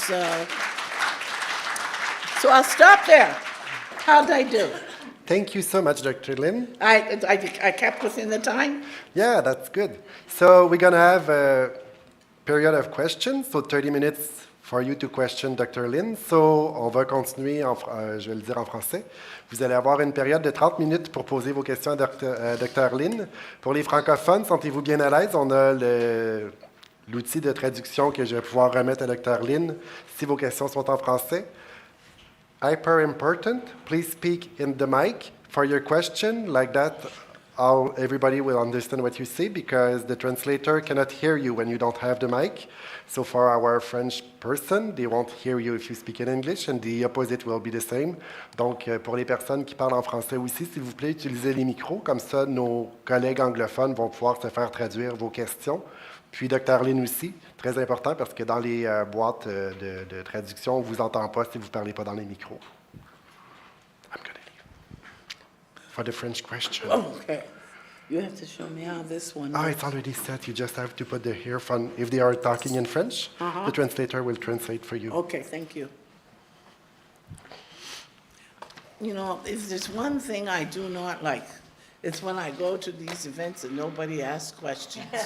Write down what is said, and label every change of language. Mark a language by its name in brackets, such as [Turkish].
[English] So I'll stop there. How'd I do? Thank you so much, Dr. Lynn. I kept within the time? Yeah, that's good. So we're going to have a period of questions, so 30 minutes for you to question Dr. Lynn. [French] So on va continuer, je vais le dire en français. Vous allez avoir une période de 30 minutes pour poser vos questions à Dr. Lynn. Pour les francophones, sentez-vous bien à l'aise? On a l'outil de traduction que je vais pouvoir remettre à Dr. Lynn si vos questions sont en français. [English] Hyper important, please speak in the mic for your question, like that everybody will understand what you say because the translator cannot hear you when you don't have the mic. So for our French person, they won't hear you if you speak in English, and the opposite will be the same. [French] Donc pour les personnes qui parlent en français aussi, s'il vous plaît, utilisez les micros, comme ça nos collègues anglophones vont pouvoir se faire traduire vos questions. Puis Dr. Lynn aussi, très important parce que dans les boîtes de traduction, on ne vous entend pas si vous ne parlez pas dans les micros. [English] I'm going to leave. For the French question. Oh, okay. You have to show me how this one. Oh, it's already set. You just have to put the earphone. If they are talking in French, the translator will translate for you. Okay, thank you. You know, if there's one thing I do not like, it's when I go to these events and nobody asks questions.